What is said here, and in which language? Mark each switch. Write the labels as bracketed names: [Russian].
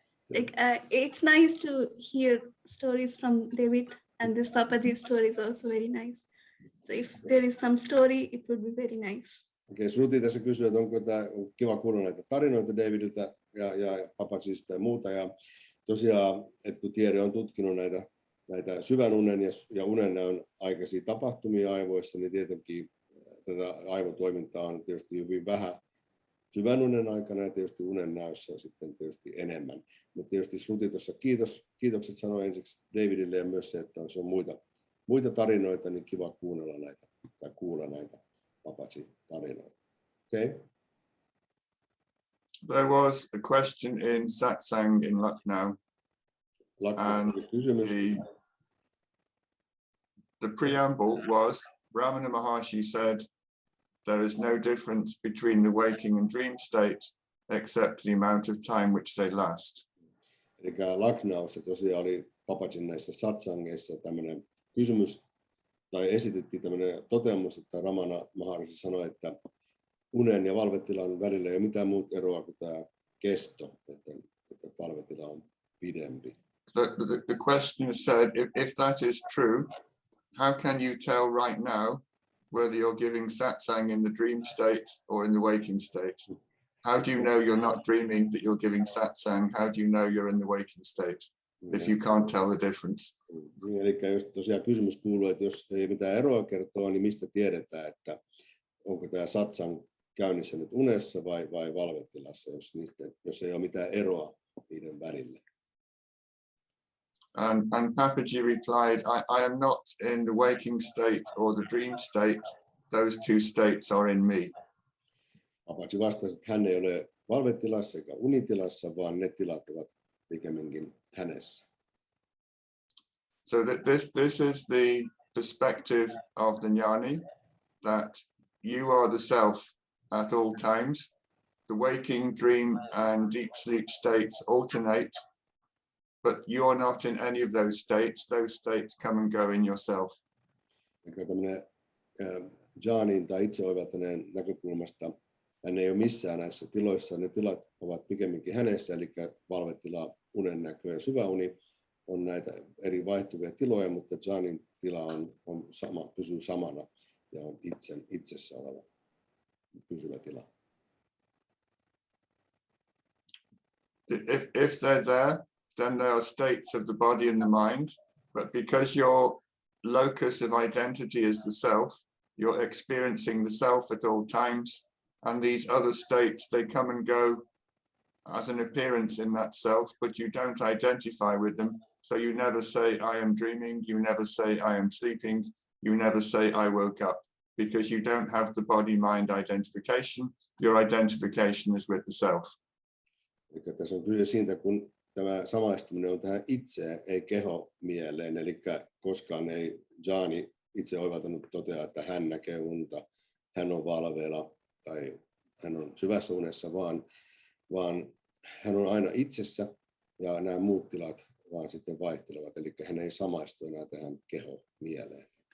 [English] Like it's nice to hear stories from David, and this Papaji's story is also very nice. So if there is some story, it would be very nice. [Finnish] Okei, Shruti tässä kysyy, että onko tämä kiva kuulla näitä tarinoita Davidilta ja Papajista ja muuta. Ja tosiaan, että kun tiede on tutkinut näitä syvän unen ja unennäön aikaisia tapahtumia aivoissa, niin tietenkin tätä aivotoimintaa on tietysti hyvin vähän syvän unen aikana ja tietysti unen näössä sitten tietysti enemmän. Mutta tietysti Shruti tuossa kiitokset sanoi ensiksi Davidille ja myös se, että jos on muita tarinoita, niin kiva kuulla näitä Papaji-tarinoita. Okay. [English] There was a question in satsang in Lucknow, and the preamble was, Ramana Maharshi said, there is no difference between the waking and dream state except the amount of time which they last. [Finnish] Eli Lucknowssa tosiaan oli Papajin näissä satsangeissa tämmöinen kysymys, tai esitettiin tämmöinen toteamus, että Ramana Maharshi sanoi, että unen ja valvetilan välillä ei ole mitään muuta eroa kuin tämä kesto, että valvetila on pidempi. [English] The question said, if that is true, how can you tell right now whether you're giving satsang in the dream state or in the waking state? How do you know you're not dreaming that you're giving satsang? How do you know you're in the waking state if you can't tell the difference? [Finnish] Eli jos tosiaan kysymys kuuluu, että jos ei mitään eroa kertoa, niin mistä tiedetään, että onko tämä satsang käynnissä nyt unessa vai valvetilassa, jos ei ole mitään eroa niiden välillä. [English] And Papaji replied, I am not in the waking state or the dream state. Those two states are in me. [Finnish] Papaji vastasi, että hän ei ole valvetilassa eikä unitilassa, vaan ne tilat ovat pikemminkin hänessä. [English] So this is the perspective of the jnani, that you are the self at all times. The waking, dream, and deep sleep states alternate, but you're not in any of those states. Those states come and go in yourself. [Finnish] Tämmöinen jnanin tai itseoivaltaneen näkökulmasta hän ei ole missään näissä tiloissa. Ne tilat ovat pikemminkin hänessä, eli valvetila, unennäkö ja syvä uni on näitä eri vaihtuvia tiloja, mutta jnanin tila on sama, pysyy samana ja on itsessä oleva pysyvä tila. [English] If they're there, then there are states of the body and the mind, but because your locus of identity is the self, you're experiencing the self at all times, and these other states, they come and go as an appearance in that self, but you don't identify with them. So you never say, I am dreaming, you never say, I am sleeping, you never say, I woke up, because you don't have the body-mind identification. Your identification is with the self. [Finnish] Eli tässä on kyse siitä, kun tämä samaistuminen on tähän itse, ei keho mieleen, eli koskaan ei Jani itse oivaltanut totea, että hän näkee unta, hän on valveilla tai hän on syvässä unessa, vaan hän on aina itsessä ja nämä muut tilat vaan sitten vaihtelevat, eli hän ei samaistu enää tähän keho mieleen.